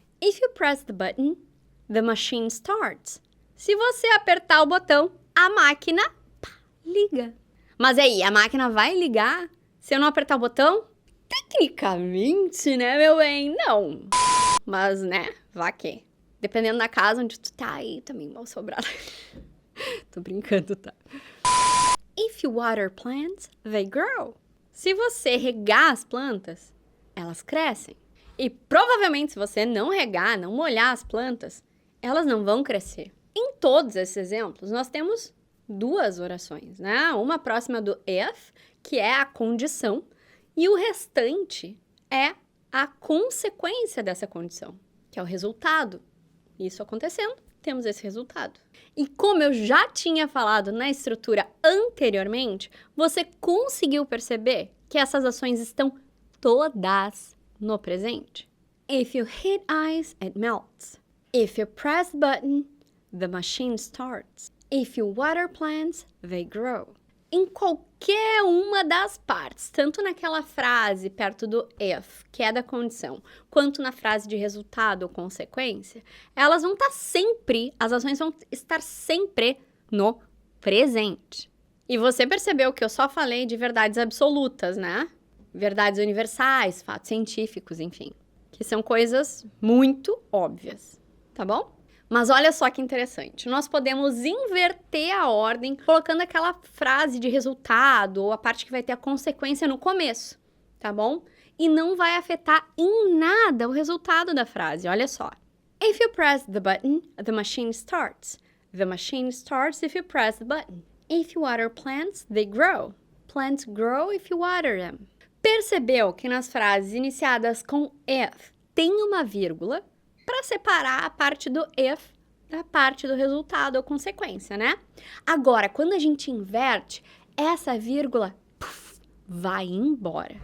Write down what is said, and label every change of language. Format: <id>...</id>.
<en>If you press the button, the machine starts.</en> <pt>Se você apertar o botão, a máquina liga. Mas aí, a máquina vai ligar se eu não apertar o botão? Tecnicamente, né, meu bem? Não. Mas, né, vá que. Dependendo da casa onde tu tá aí, também mal sobrado. Tô brincando, tá?</pt> <en>If you water plants, they grow.</en> <pt>Se você regar as plantas, elas crescem. E provavelmente, se você não regar, não molhar as plantas, elas não vão crescer. Em todos esses exemplos, nós temos 2 orações, né? Uma próxima do if, que é a condição, e o restante é a consequência dessa condição, que é o resultado. Isso acontecendo, temos esse resultado. E como eu já tinha falado na estrutura anteriormente, você conseguiu perceber que essas ações estão todas no presente?</pt> <en>If you hit ice, it melts. If you press the button, the machine starts. If you water plants, they grow.</en> <pt>Em qualquer uma das partes, tanto naquela frase perto do if, que é da condição, quanto na frase de resultado ou consequência, elas vão estar sempre, as ações vão estar sempre no presente. E você percebeu que eu só falei de verdades absolutas, né? Verdades universais, fatos científicos, enfim. Que são coisas muito óbvias, tá bom? Mas olha só que interessante, nós podemos inverter a ordem colocando aquela frase de resultado ou a parte que vai ter a consequência no começo, tá bom? E não vai afetar em nada o resultado da frase, olha só.</pt> <en>If you press the button, the machine starts. The machine starts if you press the button. If you water plants, they grow. Plants grow if you water them.</en> <pt>Percebeu que nas frases iniciadas com if tem uma vírgula para separar a parte do if da parte do resultado ou consequência, né? Agora, quando a gente inverte, essa vírgula vai embora.</pt>